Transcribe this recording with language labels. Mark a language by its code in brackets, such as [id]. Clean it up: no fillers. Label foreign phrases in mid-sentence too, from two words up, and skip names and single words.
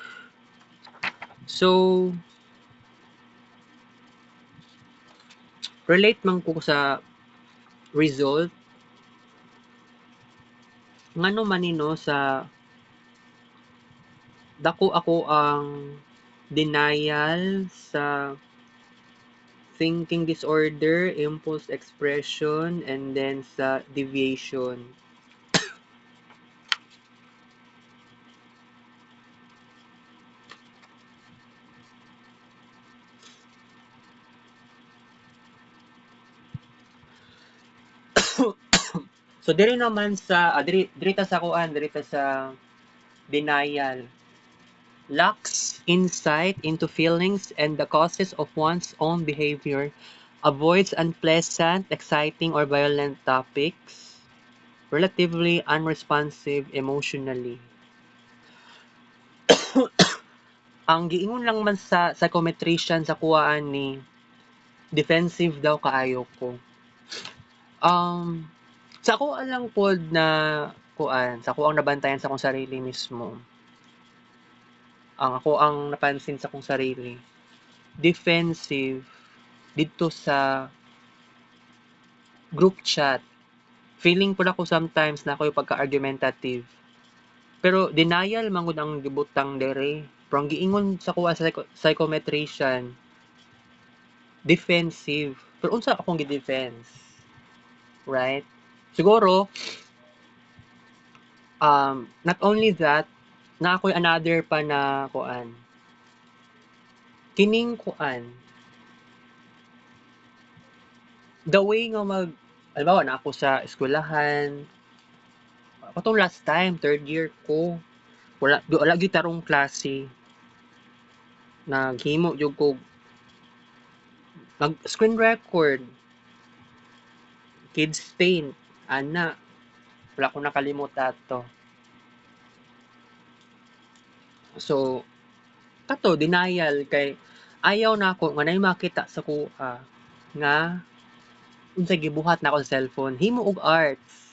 [ceb] So relate man ko sa result ngano man nino sa dako ako ang denial sa [en] thinking disorder, impulse expression, and then [ceb] sa deviation. So diri naman sa diri ta sa kuan, diri ta sa denial. [en] Lacks insight into feelings and the causes of one's own behavior, avoids unpleasant, exciting, or violent topics, relatively unresponsive emotionally. [ceb] Ang giingon lang man sa psychometrician sa kuwaan ni defensive daw kaayo ko. Sa ako lang pod na kuan, sa ako ang nabantayan sa akong sarili mismo. Ako ang napansin sa akong sarili. [tl] Defensive dito sa [en] group chat. [tl] Feeling po ako sometimes na ako yung pagka-argumentative. [ceb] Pero denial mangod ang gibutang dere. Pero ang giingon sa kuha sa psychometrician, defensive. Pero unsa akong gi-defense? [en] Right? Siguro, not only that, [ceb] na ako'y another pa na kuan. Kining kuan. [en] The way [ceb] nga halimbawa na ako sa eskwelahan, katong last time, third year ko, wala gyud tarong klase. Naghimo jud ko [en] screen record, kids paint, [ceb] ana, wala ko nakalimot ato. So, kato, denial kay ayaw na ako nga nay makita sa kuha nga unsay gibuhat na ako sa cellphone, himo og arts.